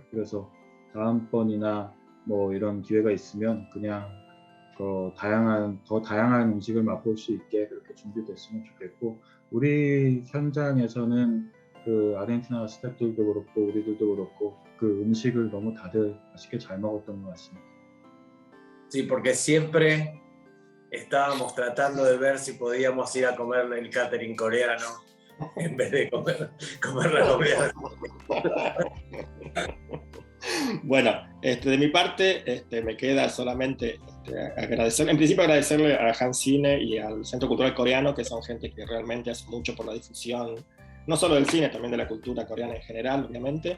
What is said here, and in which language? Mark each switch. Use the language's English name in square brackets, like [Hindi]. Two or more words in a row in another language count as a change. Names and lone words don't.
[Korean] 그래서 다음번이나 뭐 이런 기회가 있으면 그냥 더 다양한 음식을 맛볼 수 있게 그렇게 준비됐으면 좋겠고 우리 현장에서는 그 아르헨티나 스태프들도 그렇고 우리들도 그렇고 그 음식을 너무 다들 맛있게 잘 먹었던 것 같습니다. [Spanish] Sí, porque siempre estábamos tratando de ver si podíamos ir a comer el catering coreano en vez de comer la comida. Bueno, de mi parte me queda solamente agradecerle, en principio agradecerle a Hancine y al Centro Cultural Coreano, que son gente que realmente hace mucho por la difusión, no solo del cine, también de la cultura coreana en general, obviamente.